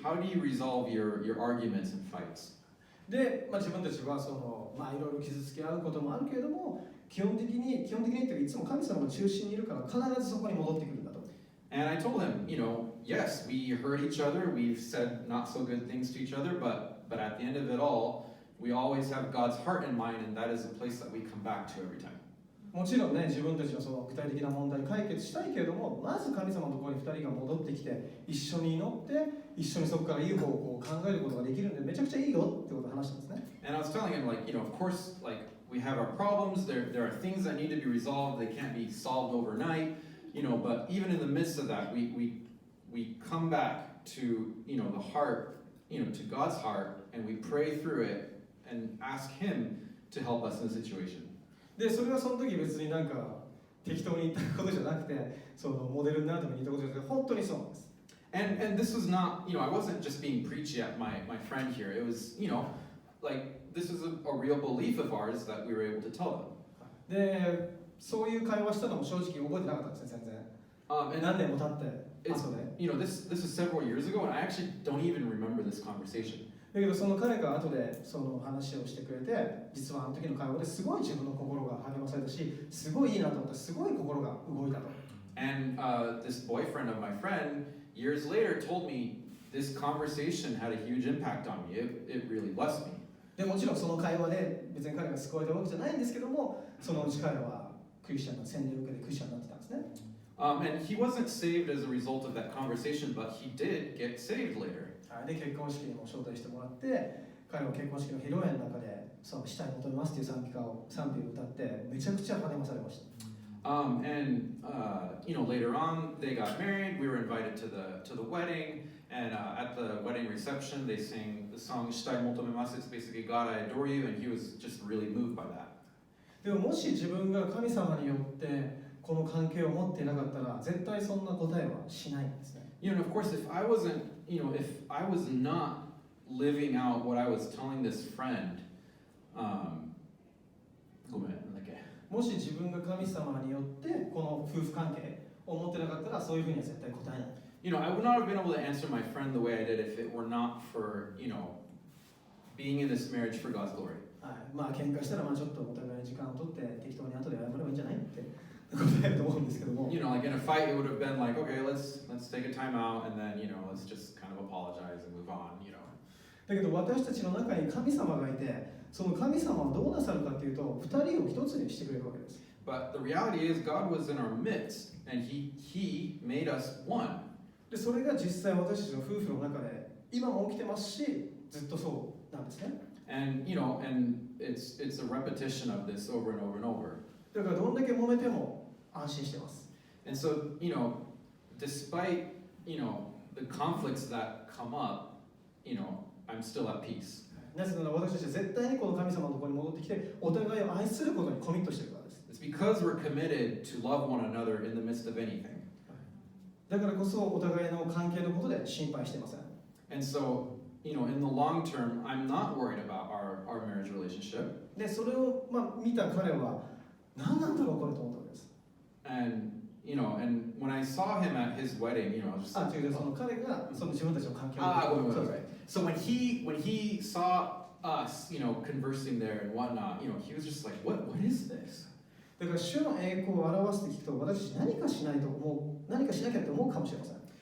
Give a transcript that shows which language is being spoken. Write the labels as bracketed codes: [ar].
[en] How do you resolve your arguments and fights? [ja] で、自分たちはその、いろいろ傷つけ合うこともあるけれども、基本的にっていうか、いつも神様が中心にいるから必ずそこに戻ってくるんだと。 [en] And I told him, yes, we hurt each other, we've said not so good things to each other, but at the end of it all, we always have God's heart in mind, and that is a place that we come back to every time. [ja] もちろんね、自分たちのその具体的な問題解決したいけれども、まず神様のところに2人が戻ってきて、一緒に祈って、一緒にそこからいい方向を考えることができるんで、めちゃくちゃいいよってことを話したんですね。 [en] And I was telling him, of course, we have our problems, there are things that need to be resolved, they can't be solved overnight, but even in the midst of that, we come back to, the heart, to God's heart, and we pray through it and ask Him to help us in the situation. [ja] で、それはその時別に適当に言ったことじゃなくて、そのモデルになるために言ったことじゃなくて、本当にそうなんです。 [en] And this was not, I wasn't just being preachy at my friend here. It was, this is a real belief of ours that we were able to tell them. [ja] で、そういう会話したのも正直覚えてなかったんですね、全然。何年も経って後で。 [en] This is several years ago, and I actually don't even remember this conversation. [ja] だけどその彼が後でその話をしてくれて、実はあの時の会話ですごい自分の心が励まされたし、すごいいいなと思った、すごい心が動いたと。 [en] And this boyfriend of my friend, years later, told me this conversation had a huge impact on me. It really blessed me. [ja] でもちろんその会話で別に彼が救われたわけじゃないんですけども、そのうち彼はクリスチャンの洗礼を受けてクリスチャンになってたんですね。 [en] And he wasn't saved as a result of that conversation, but he did get saved later. [ja] で、結婚式にも招待してもらって、彼は結婚式の披露宴の中で、その下に求めますという賛美を歌って、めちゃくちゃ励まされました。 [en] And later on they got married. We were invited to the wedding, and at the wedding reception they sang the song "Shitai Motomemasu." It's basically "God, I adore you," and he was just really moved by that. [ja] でももし自分が神様によってこの関係を持っていなかったら、絶対そんな答えはしないんですね。 [en] Of course, if I wasn't, if I was not living out what I was telling this friend, [ja] ごめん。もし自分が神様によってこの夫婦関係を持ってなかったら、そういうふうには絶対答えない。 [en] I would not have been able to answer my friend the way I did if it were not for, being in this marriage for God's glory. [ja] はい、喧嘩したらちょっとお互いに時間を取って適当に後で謝ればいいんじゃないって答えると思うんですけども。 [en] In a fight, it would have been like, okay, let's take a time out, and then, let's just kind of apologize and move on. [ja] だけど私たちの中に神様がいて、その神様はどうなさるかっていうと、二人を一つにしてくれるわけです。 [en] But the reality is God was in our midst and he made us one. [ja] でそれが実際私たちの夫婦の中で今も起きてますし、ずっとそうなんですね。 [en] And it's a repetition of this over and over and over. [ja] だからどんだけ揉めても安心してます。 [en] And so, despite, the conflicts that come up, I'm still at peace. [ja] なぜなら私たちは絶対にこの神様のところに戻ってきて、お互いを愛することにコミットしているからです。 [en] It's because we're committed to love one another in the midst of anything. [ja] だからこそお互いの関係のことで心配していません。 [en] And so, in the long term, I'm not worried about our marriage relationship. [ja] でそれを、見た彼は何なんだろうこれと思ったわけです。 [en] And when I saw him at his wedding, just [ja] 違う、その彼がその自分たちの関係を [en] So when he saw us, conversing there and whatnot, he was just like, what is this? [ja] だから主の栄光を表すって聞くと、私たち何かしなきゃって思うかもしれません。